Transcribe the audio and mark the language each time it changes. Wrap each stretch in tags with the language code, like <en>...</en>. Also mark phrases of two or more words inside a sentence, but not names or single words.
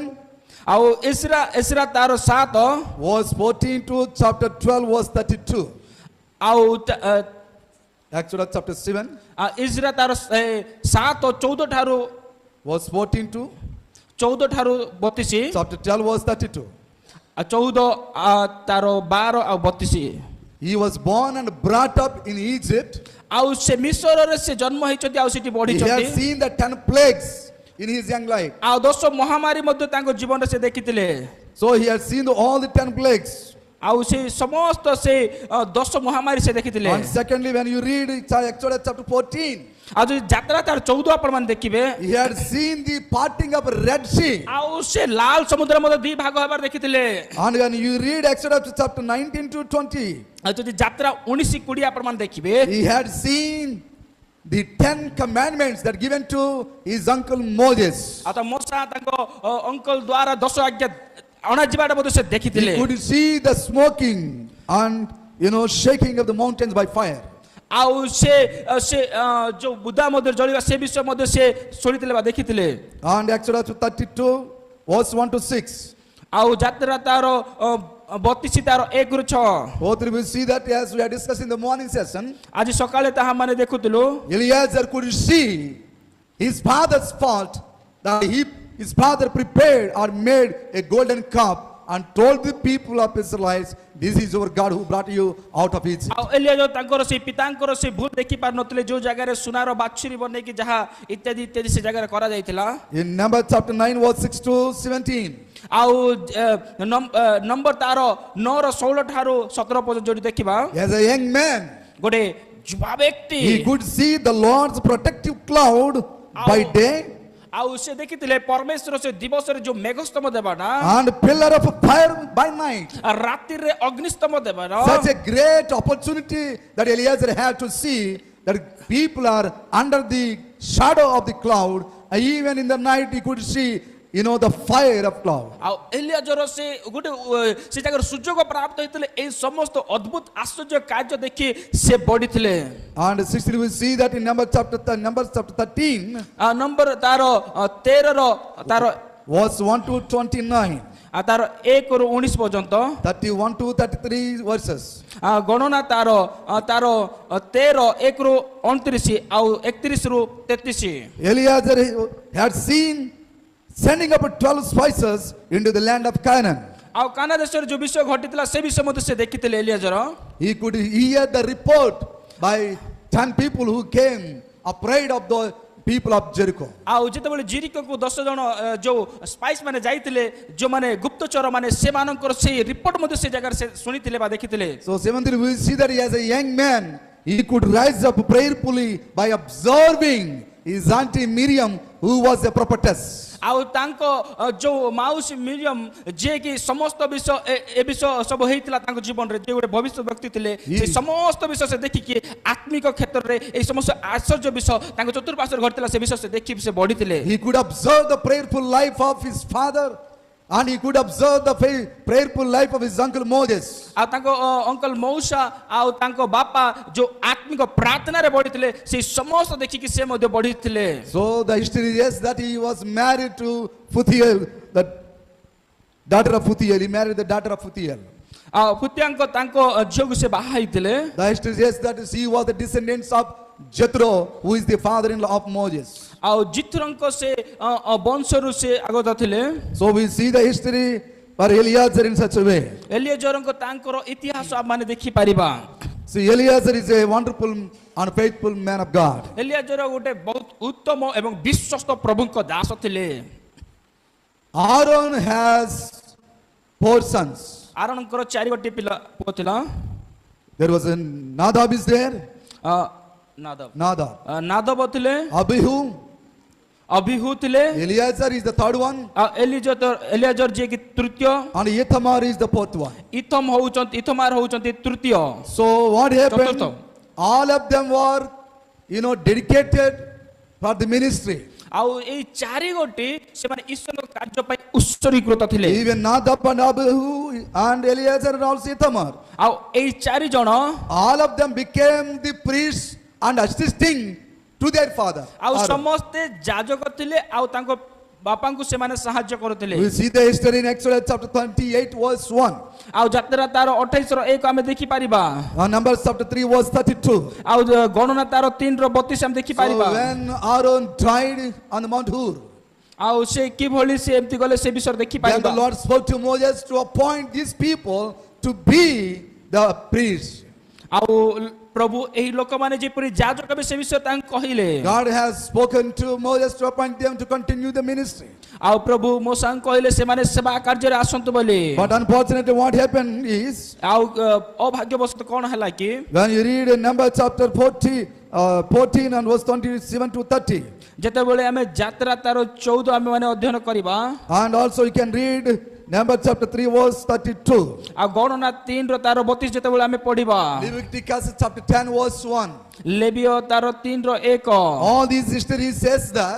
<or>ଆଉ ଏସ୍ରା ତାର 7</or> <en>verse 14 to chapter 12 verse 32.</en> <or>ଆଉ</or> <en>Exodus chapter 7,</en> <or>ଇସ୍ରା ତାର 7 ଓ 14 ଠାରୁ</or> <en>verse 14 to</en> <or>14 ଠାରୁ 32</or> <en>chapter 12, verse 32.</en> <or>14 ତାର 12 ଆଉ 32</or> <en>He was born and brought up in Egypt.</en> <or>ଆଉ ସେ ମିଶରରେ ସେ ଜନ୍ମ ହେଇଛନ୍ତି ଆଉ ସେଠି</or> <en>He</en> <or>ବଢିଛନ୍ତି</or> <en>had seen the 10 plagues in his young life.</en> <or>ଆଉ 10 ମହାମାରୀ ମଧ୍ୟ ତାଙ୍କ ଜୀବନରେ ସେ ଦେଖିଥିଲେ</or> <en>So he had seen all the 10 plagues.</en> <or>ଆଉ ସେ ସମସ୍ତ ସେ 10 ମହାମାରୀ ସେ ଦେଖିଥିଲେ</or> <en>And secondly, when you read Exodus chapter 14,</en> <or>ଆଉ ଯଦି ଯାତ୍ରା ତାର 14 ଆପଣ ମାନେ ଦେଖିବେ</or> <en>he had seen the parting of Red Sea.</en> <or>ଆଉ ସେ ଲାଲ ସମୁଦ୍ର ମଧ୍ୟ ଦି ଭାଗ ହେବାର ଦେଖିଥିଲେ</or> <en>And when you read Exodus chapter 19 to 20,</en> <or>ଆଉ ଯଦି ଯାତ୍ରା 19 20 ଆପଣ ମାନେ ଦେଖିବେ</or> <en>he had seen the 10 commandments that given to his uncle Moses.</en> <or>ଆଉ ତ ମୋଶା ତାଙ୍କ ଅଙ୍କଲ ଦ୍ୱାରା 10 ଆଜ୍ଞା ଅଣାଯିବାଟା ମଧ୍ୟ ସେ ଦେଖିଥିଲେ</or> <en>He could see the smoking and shaking of the mountains by fire.</en> <or>ଆଉ ସେ ସେ ଯୋଉ ବୁଦା ମଧ୍ୟ ଜଳିବା ସେ ବିଷୟ ମଧ୍ୟ ସେ ଶୁଣିଥିଲେ ବା ଦେଖିଥିଲେ</or> <en>And Exodus 32 verse 1 to 6.</en> <or>ଆଉ ଯାତ୍ରା ତାର 32 ତାର 1 ରୁ 6</or> <en>Both we will see that as we are discussing in the morning session.</en> <or>ଆଜି ସକାଳେ ତାହା ମାନେ ଦେଖୁଥିଲୁ</or> <en>Eliezer could see his father's fault that his father prepared or made a golden cup and told the people of Israelites, this is your God who brought you out of Egypt.</en> <or>ଆଉ ଏଲିଆଜ ତାଙ୍କର ସେ ପିତାଙ୍କର ସେ ଭୁଲ ଦେଖି ପାରୁ ନଥିଲେ ଯୋଉ ଜାଗାରେ ସୁନାର ବାଛୁରୀ ବନେଇକି ଯାହା ଇତ୍ୟାଦି ଇତ୍ୟାଦି ସେ ଜାଗାରେ କରା ଯାଇଥିଲା</or> <en>In Numbers chapter 9 verse 6 to 17.</en> <or>ଆଉ ନମ୍ବର ତାର 9 ର 16 ଠାରୁ 17 ପର୍ଯ୍ୟନ୍ତ ଯୋଉଠି ଦେଖିବା</or> <en>As a young man,</en> <or>ଗୋଟେ ଯୁବା ବ୍ୟକ୍ତି</or> <en>he could see the Lord's protective cloud by day</en> <or>ଆଉ ସେ ଦେଖିଥିଲେ ପରମେଶ୍ୱର ସେ ଦିବସରେ ଯୋଉ ମେଘସ୍ତମ ଦେବାନା</or> <en>and pillar of fire by night.</en> <or>ରାତିରେ ଅଗ୍ନିସ୍ତମ ଦେବାନା</or> <en>Such a great opportunity that Eliezer had to see that people are under the shadow of the cloud. And even in the night he could see the fire of cloud.</en> <or>ଆଉ ଏଲିଆଜର ସେ ଗୋଟେ ସେ ଜାଗାରେ ସୁଯୋଗ ପ୍ରାପ୍ତ ହେଇଥିଲେ ଏଇ ସମସ୍ତ ଅଦ୍ଭୁତ ଆଶ୍ଚର୍ଯ୍ୟ କାର୍ଯ୍ୟ ଦେଖି ସେ ବଢିଥିଲେ</or> <en>And 16 we see that in Numbers chapter 13</en> <or>ନମ୍ବର ତାର 13 ର ତାର</or> <en>verse 1 to 29.</en> <or>ତାର 1 ରୁ 19 ପର୍ଯ୍ୟନ୍ତ</or> <en>31 to 33 verses.</en> <or>ଗଣନା ତାର 13 1 ରୁ 29 ଆଉ 31 ରୁ 33</or> <en>Eliezer had seen sending up 12 spices into the land of Canaan.</en> <or>ଆଉ କାନା ଦେଶରେ ଯୋଉ ବିଷୟ ଘଟିଥିଲା ସେ ବିଷୟ ମଧ୍ୟ ସେ ଦେଖିଥିଲେ ଏଲିଆଜର</or> <en>He could hear the report by 10 people who came afraid of the people of Jericho.</en> <or>ଆଉ ଯେତେବେଳେ ଜିରିକୋକୁ 10 ଜଣ ଯୋଉ ସ୍ପାଇସ୍ ମାନେ ଯାଇଥିଲେ ଯୋଉମାନେ ଗୁପ୍ତଚର ମାନେ ସେମାନଙ୍କର ସେଇ ରିପୋର୍ଟ ମଧ୍ୟ ସେ ଜାଗାରେ ସେ ଶୁଣିଥିଲେ ବା ଦେଖିଥିଲେ</or> <en>So 7th we see that as a young man he could rise up prayerfully by observing his auntie Miriam who was a prophetess.</en> <or>ଆଉ ତାଙ୍କ ଯୋଉ ମାଉସୀ ମିରିୟମ ଯିଏ କି ସମସ୍ତ ବିଷୟ ଏ ବିଷୟ ସବୁ ହେଇଥିଲା ତାଙ୍କ ଜୀବନରେ ଯେ ଗୋଟେ ଭବିଷ୍ୟତ ବ୍ୟକ୍ତି ଥିଲେ ସେ ସମସ୍ତ ବିଷୟ ସେ ଦେଖିକି ଆତ୍ମିକ କ୍ଷେତ୍ରରେ এই ସମସ୍ତ ଆଶ୍ଚର୍ଯ୍ୟ ବିଷୟ ତାଙ୍କ ଚତୁର୍ପାର୍ଶ୍ୱରେ ଘଟିଥିଲା ସେ ବିଷୟ ସେ ଦେଖି ସେ ବଢିଥିଲେ</or> <en>He could observe the prayerful life of his father and he could observe the prayerful life of his uncle Moses.</en> <or>ଆଉ ତାଙ୍କ ଅଙ୍କଲ ମଉସା ଆଉ ତାଙ୍କ ବାପା ଯୋଉ ଆତ୍ମିକ ପ୍ରାର୍ଥନାରେ ବଢିଥିଲେ ସେ ସମସ୍ତ ଦେଖିକି ସେ ମଧ୍ୟ ବଢିଥିଲେ</or> <en>So the history is that he was married to Putiel, the daughter of Putiel. He married the daughter of Putiel.</en> <or>ଆଉ ପୁତ୍ୟାଙ୍କ ତାଙ୍କ ଝିଅକୁ ସେ ବାହା ହେଇଥିଲେ</or> <en>The history says that he was the descendants of Jethro, who is the father-in-law of Moses.</en> <or>ଆଉ ଜିଥ୍ରୋଙ୍କ ସେ ବଂଶରୁ ସେ ଆଗତ ଥିଲେ</or> <en>So we see the history for Eliezer in such a way.</en> <or>ଏଲିଏଜରଙ୍କ ତାଙ୍କର ଇତିହାସ ଆମେ ଦେଖି ପାରିବା</or> <en>See, Eliezer is a wonderful and faithful man of God.</en> <or>ଏଲିଏଜର ଗୋଟେ ବହୁତ ଉତ୍ତମ ଏବଂ ବିଶ୍ୱସ୍ତ ପ୍ରଭୁଙ୍କ ଦାସ ଥିଲେ</or> <en>Aaron has 4 sons.</en> <or>ଆରୋନଙ୍କର 4 ଗୋଟି ପିଲା ପୁଅ ଥିଲା</or> <en>There was a Nadab is there.</en> <or>ନାଦବ ଥିଲେ</or> <en>Abihu.</en> <or>ଅଭିହୁ ଥିଲେ</or> <en>Eliezer is the third one.</en> <or>ଏଲିଏଜର ଯିଏ କି ତୃତୀୟ</or> <en>And Ithamar is the fourth one.</en> <or>ଇଥମାର ହଉଛନ୍ତି ତୃତୀୟ</or> <en>So what happened?</en> <or>ଚତୁର୍ଥ</or> <en>All of them were, dedicated for the ministry.</en> <or>ଆଉ ଏଇ 4 ଗୋଟି ସେମାନେ ଈଶ୍ୱରଙ୍କ କାର୍ଯ୍ୟ ପାଇଁ ଉତ୍ସର୍ଗୀକୃତ ଥିଲେ</or> <en>Even Nadab and Abihu and Eliezer and also Ithamar.</en> <or>ଆଉ ଏଇ 4 ଜଣ</or> <en>All of them became the priests and assisting to their father.</en> <or>ଆଉ</or> <en>Aaron.</en> <or>ସମସ୍ତେ ଯାଜକ ଥିଲେ ଆଉ ତାଙ୍କ ବାପାଙ୍କୁ ସେମାନେ ସାହାଯ୍ୟ କରୁଥିଲେ</or> <en>We see the history in Exodus chapter 28 verse 1.</en> <or>ଆଉ ଯାତ୍ରା ତାର 28 ର 1 ଆମେ ଦେଖି ପାରିବା</or> <en>Numbers chapter 3 verse 32.</en> <or>ଆଉ ଗଣନା ତାର 3 ର 32 ଆମେ ଦେଖି</or> <en>So</en> <or>ପାରିବା</or> <en>when Aaron died on the Mount Hor,</en> <or>ଆଉ ସେ କିଭଳି ସେ ଏମିତି ଗଲେ ସେ ବିଷୟରେ ଦେଖି</or> <en>then the</en> <or>ପାରିବା</or> <en>Lord spoke to Moses to appoint these people to be the priests.</en> <or>ଆଉ ପ୍ରଭୁ ଏହି ଲୋକମାନେ ଯେପରି ଯାଜକ ହେବେ ସେ ବିଷୟରେ ତାଙ୍କୁ କହିଲେ</or> <en>God has spoken to Moses to appoint them to continue the ministry.</en> <or>ଆଉ ପ୍ରଭୁ ମୋସାଙ୍କୁ କହିଲେ ସେମାନେ ସେବା କାର୍ଯ୍ୟରେ ଆସନ୍ତୁ ବୋଲି</or> <en>But unfortunately what happened is,</en> <or>ଆଉ ଅଭାଗ୍ୟବଶତଃ କଣ ହେଲା କି</or> <en>when you read in Numbers chapter 14 and verse 27 to 30,</en> <or>ଯେତେବେଳେ ଆମେ ଯାତ୍ରା ତାର 14 ଆମେ ମାନେ ଅଧ୍ୟୟନ କରିବା</or> <en>and also you can read Numbers chapter 3 verse 32,</en> <or>ଆଉ ଗଣନା 3 ର ତାର 32 ଯେତେବେଳେ ଆମେ ପଢିବା</or> <en>Leviticus chapter 10 verse 1.</en> <or>ଲେବିୟ ତାର 3 ର 1</or> <en>All these history says that</en>